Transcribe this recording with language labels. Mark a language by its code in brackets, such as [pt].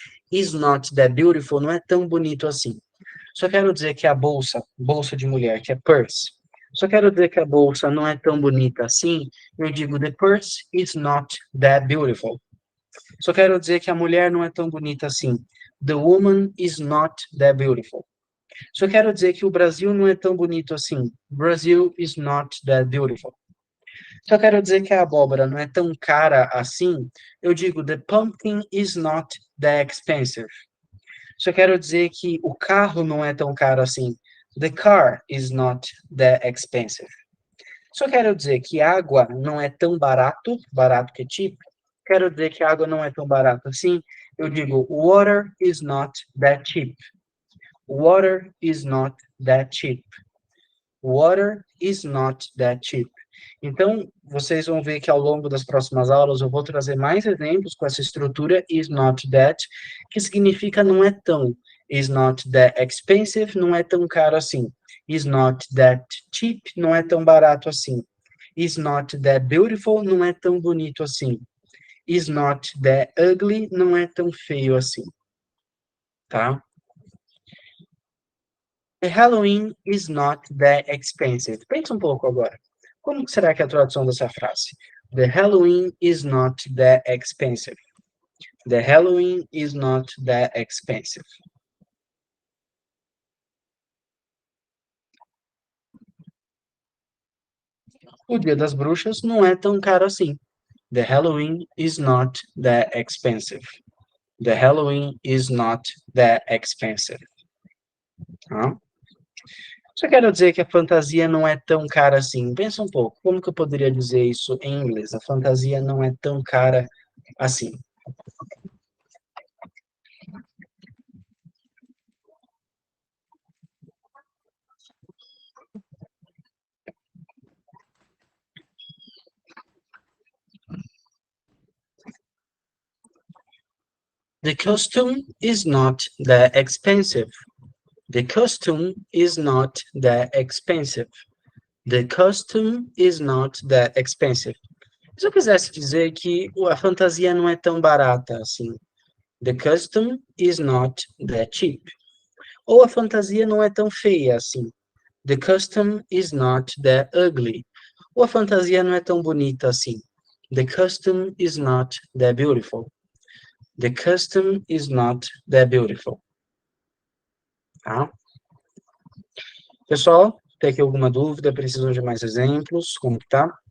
[en] Is not that beautiful [pt] não é tão bonito assim. Só quero dizer que a bolsa de mulher, que é purse, só quero dizer que a bolsa não é tão bonita assim, eu digo [en] the purse is not that beautiful. [pt] Só quero dizer que a mulher não é tão bonita assim. [en] The woman is not that beautiful. [pt] Só quero dizer que o Brasil não é tão bonito assim. [en] Brazil is not that beautiful. [pt] Só quero dizer que a abóbora não é tão cara assim. Eu digo [en] the pumpkin is not that expensive. [pt] Só quero dizer que o carro não é tão caro assim. [en] The car is not that expensive. [pt] Só quero dizer que água não é tão barato, barato que é cheap. Quero dizer que água não é tão barato assim. Eu digo [en] water is not that cheap. Water is not that cheap. Water is not that cheap. [pt] Então, vocês vão ver que ao longo das próximas aulas eu vou trazer mais exemplos com essa estrutura is not that, que significa não é tão. [en] Is not that expensive, [pt] não é tão caro assim. [en] Is not that cheap, [pt] não é tão barato assim. [en] Is not that beautiful, [pt] não é tão bonito assim. [en] Is not that ugly, [pt] não é tão feio assim, tá? [en] The Halloween is not that expensive. [pt] Pensa um pouco agora. Como será que é a tradução dessa frase? [en] The Halloween is not that expensive. The Halloween is not that expensive. [pt] O Dia das Bruxas não é tão caro assim. [en] The Halloween is not that expensive. The Halloween is not that expensive. [pt] Tá? Só quero dizer que a fantasia não é tão cara assim. Pensa um pouco, como que eu poderia dizer isso em inglês? A fantasia não é tão cara assim. [en] The costume is not that expensive. The costume is not that expensive. The costume is not that expensive. [pt] Se eu quisesse dizer que a fantasia não é tão barata assim, [en] the costume is not that cheap. [pt] Ou a fantasia não é tão feia assim, [en] the costume is not that ugly. [pt] Ou a fantasia não é tão bonita assim, [en] the costume is not that beautiful. The costume is not that beautiful. [pt] Tá? Pessoal, tem aqui alguma dúvida? Precisam de mais exemplos? Como que tá?